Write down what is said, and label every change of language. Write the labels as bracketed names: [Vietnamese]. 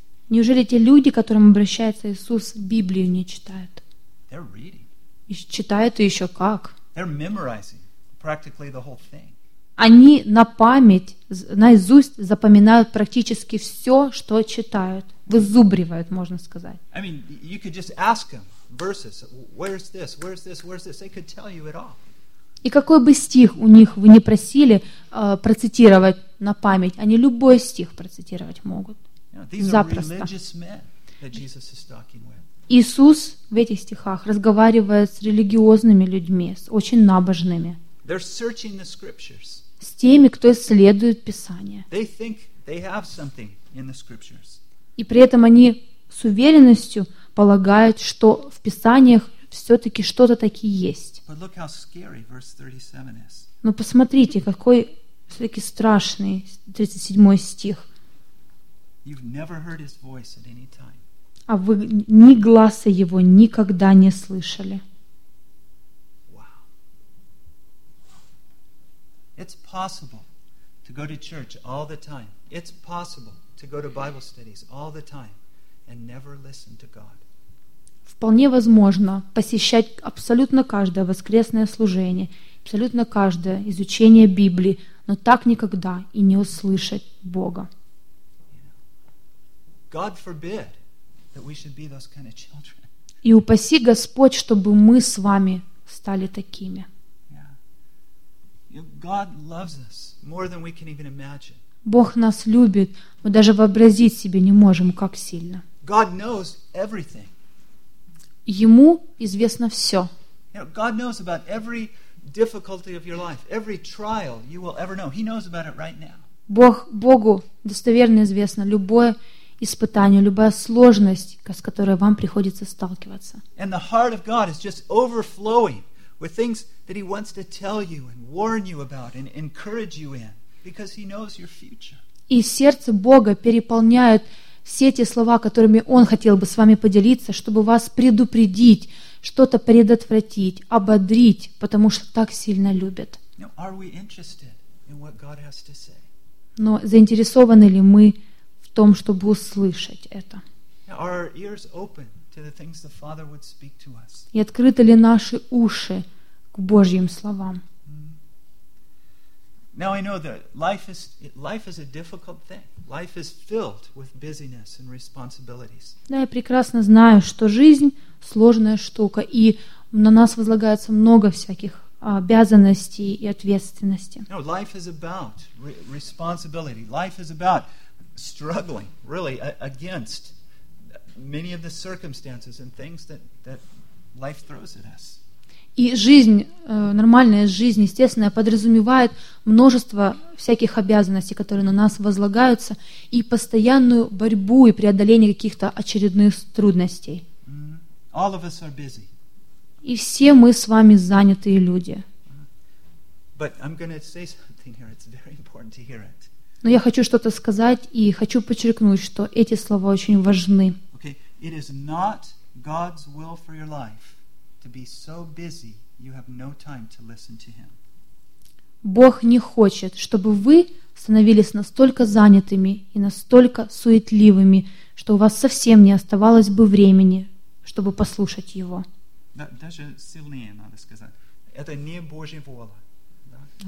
[Russian] Неужели те люди, к которым обращается Иисус, Библию не читают? [English] They're reading. [Russian] И читают и еще как. [English] They're memorizing practically the whole thing. [Russian] Они на память, наизусть запоминают практически все, что читают. Вызубривают, можно сказать. [English] I mean, you could just ask them verses. Where's this? Where's this? Where's this? They could tell you it all. [Russian] И какой бы стих у них вы не просили процитировать на память, они любой стих процитировать могут. Запросто. [English] These are religious men that Jesus is talking with. [Russian] Иисус в этих стихах разговаривает с религиозными людьми, с очень набожными. [English] They're searching the scriptures. [Russian] С теми, кто исследует Писание. [English] They think they have something in the scriptures. [Russian] И при этом они с уверенностью полагают, что в Писаниях все-таки что-то таки есть. [English] But look how scary verse 37 is. [Russian] Но посмотрите, какой все-таки страшный 37 стих. [English] You've never heard his voice at any time. [Russian] А вы ни гласа его никогда не слышали. [English] It's possible to go to church all the time. It's possible to go to Bible studies all the time and never listen to God. [Russian] Вполне возможно посещать абсолютно каждое воскресное служение, абсолютно каждое изучение Библии, но так никогда и не услышать Бога. [English] God forbid that we should be those kind of children. [Russian] И упаси Господь, чтобы мы с вами стали такими. [English] God loves us more than we can even imagine. [Russian] Бог нас любит, мы даже вообразить себе не можем, как сильно. [English] God knows everything. [Russian] Ему известно все. [English] You know, God knows about every difficulty of your life, every trial you will ever know. He knows about it right now. [Russian] Богу достоверно известно любое испытание, любая сложность, с которой вам приходится сталкиваться. [English] And the heart of God is just overflowing with things that he wants to tell you and warn you about and encourage you in, because he knows your future. [Russian] И сердце Бога переполняет все те слова, которыми он хотел бы с вами поделиться, чтобы вас предупредить, что-то предотвратить, ободрить, потому что так сильно любит. [English] Now, are we interested in what God has to say? [Russian] Но заинтересованы ли мы в том, чтобы услышать это? [English] Now, are our ears open? The things the Father would speak to us. [Russian] И открыты ли наши уши к Божьим словам? [English] Now I know that life is a difficult thing. Life is filled with busyness and responsibilities. [Russian] Да, я прекрасно знаю, что жизнь сложная штука, и на нас возлагается много всяких обязанностей и ответственности. [English] No, life is about responsibility. Life is about struggling, really, against many of the circumstances and things that life throws at us. [Russian] И жизнь, нормальная жизнь, естественная, подразумевает множество всяких обязанностей, которые на нас возлагаются, и постоянную борьбу и преодоление каких-то очередных трудностей. [English] Mm-hmm. All of us are busy. [Russian] И все мы с вами занятые люди. [English] Mm-hmm. But I'm going to say something here. It's very important to hear it. [Russian] Но я хочу что-то сказать и хочу подчеркнуть, что эти слова очень важны. [English] It is not God's will for your life to be so busy you have no time to listen to Him. [Russian] Бог не хочет, чтобы вы становились настолько занятыми и настолько суетливыми, что у вас совсем не оставалось бы времени, чтобы послушать Его. Даже сильнее надо сказать. Это не Божья воля. Да?